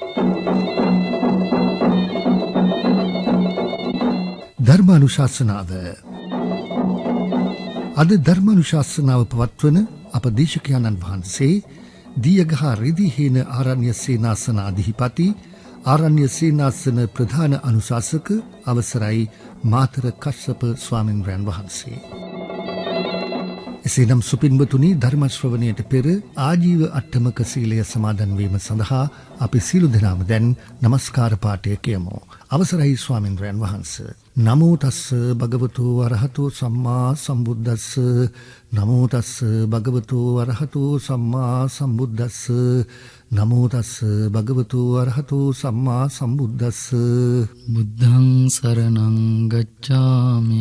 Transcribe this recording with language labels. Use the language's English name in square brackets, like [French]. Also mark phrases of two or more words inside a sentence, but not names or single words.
[Sinhala] ධර්මානුශාසනාව අද ධර්මානුශාසනාව පවත්වන අප දේශකයන්න් වහන්සේ දියගහ රිදිහේන ආරණ්‍ය සේනාසන අධිපති ආරණ්‍ය සේනාසන ප්‍රධාන අනුශාසක අවසරයි මාතර කස්සප ස්වාමින්වයන් වහන්සේ. එසේනම් සුපින්වතුනි, ධර්ම ශ්‍රවණයට පෙර ආජීව අට්ඨමක සීලය සමාදන් වීම සඳහා අපි සියලු දෙනාම දැන් নমස්කාර පාඨය කියමු. අවසරයි ස්වාමින්වයන් වහන්සේ. [Pali] නමෝ තස්ස භගවතු වරහතෝ සම්මා සම්බුද්දස්ස නමෝ තස්ස භගවතු වරහතෝ සම්මා සම්බුද්දස්ස නමෝ තස්ස භගවතු වරහතෝ සම්මා සම්බුද්දස්ස. බුද්ධං සරණං ගච්ඡාමි